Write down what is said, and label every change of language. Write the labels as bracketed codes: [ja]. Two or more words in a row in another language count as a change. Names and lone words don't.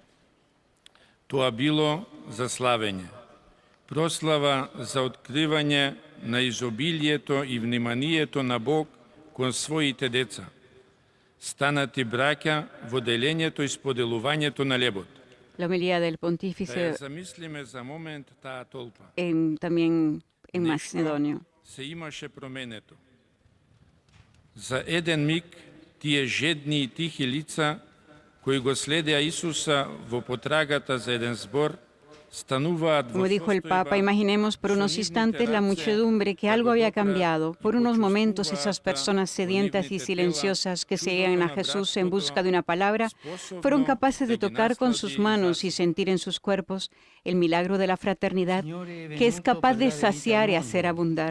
[mk] Тоа било за славење, прослава за откривање на изобилието и вниманието на Бог кон своите деца, станати браќа во делењето и споделувањето на лебот. [es] La homilía del pontífice [mk] Замислиме за момент таа толпа. [es] también en Macedonio. [mk] Се имаше променето. За еден миг тие жедни и тихи лица, кои го следеа Исуса во потрагата за еден збор, [es] Como dijo el Papa, imaginemos por unos instantes la muchedumbre que algo había cambiado. Por unos momentos esas personas sedientas y silenciosas que seguían a Jesús en busca de una palabra fueron capaces de tocar con sus manos y sentir en sus cuerpos el milagro de la fraternidad que es capaz de saciar y hacer abundar.